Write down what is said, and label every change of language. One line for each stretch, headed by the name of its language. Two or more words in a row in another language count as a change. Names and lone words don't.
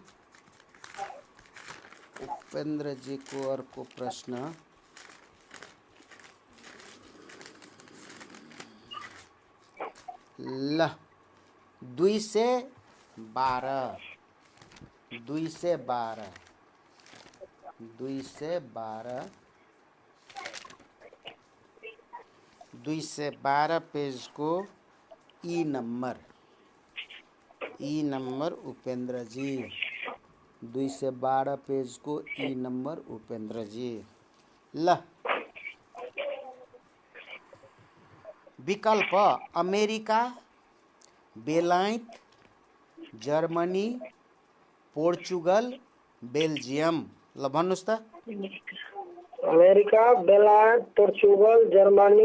Nepali: उपेन्द्रजीको अर्को प्रश्न ल 212 पेजको ई नंबर उपेन्द्र जी। 212 पेजको ई नंबर उपेन्द्र जी। ल विकल्प अमेरिका, बेलायत, जर्मनी, पोर्चुगल, बेल्जियम। ल भन्नुस् त। अमेरिका, बेलायत, पोर्चुगल, जर्मनी,